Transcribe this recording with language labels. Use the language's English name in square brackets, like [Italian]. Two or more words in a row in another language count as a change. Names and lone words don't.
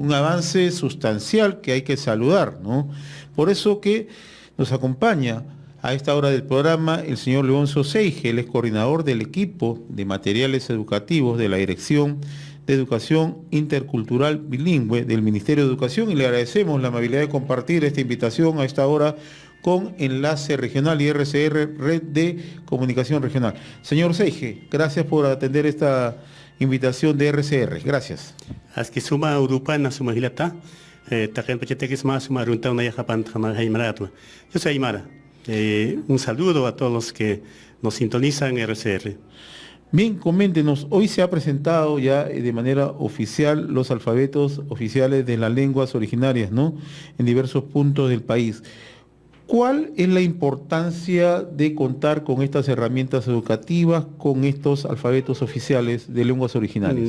[Spanish] Un avance sustancial que hay que saludar, ¿no? Por eso que nos acompaña a esta hora del programa el señor Leoncio Seige, él es coordinador del equipo de materiales educativos de la Dirección de Educación Intercultural Bilingüe del Ministerio de Educación, y le agradecemos la amabilidad de compartir esta invitación a esta hora con Enlace Regional y RCR, Red de Comunicación Regional. Señor Seige, gracias por atender esta invitación de RCR. Gracias. [Aymara] Aski suma urupana suma hilata, taken pacheteques más suma runta una yajapan jamaratua. [Spanish] Yo soy Aymara. Un saludo a todos los que nos sintonizan en RCR. Bien, coméntenos, hoy se ha presentado ya de manera oficial los alfabetos oficiales de las lenguas originarias, ¿no?, en diversos puntos del país. ¿Cuál es la importancia de contar con estas herramientas educativas, con estos alfabetos oficiales de lenguas originarias?